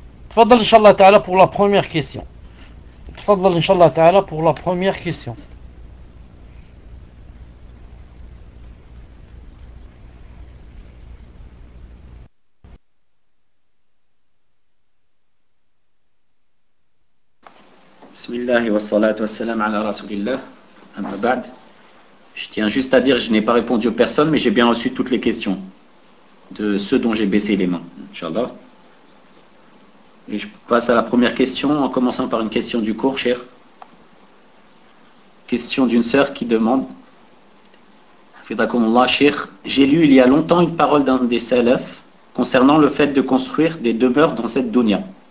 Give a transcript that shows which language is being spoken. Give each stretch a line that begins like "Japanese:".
Arabic: Tfadl, inchallah ta'ala,
French: pour la première question.
Arabic: تفضل إن شاء الله تعالى
French: pour la première question.
Arabic: بسم الله والصلاة والسلام على رسول الله. أما بعد,
French: je tiens juste à dire, je n'ai pas répondu aux personnes, mais j'ai bien reçu toutes les questions de ceux dont j'ai baissé les mains.
Arabic: إن شاء الله.
French: Et je passe à la première question en commençant par une question du cours, cher. Question d'une sœur qui demande. Fidakumullah, cher, j'ai lu il y a longtemps une parole d'un des salafs concernant le fait de construire des demeures dans cette dunya.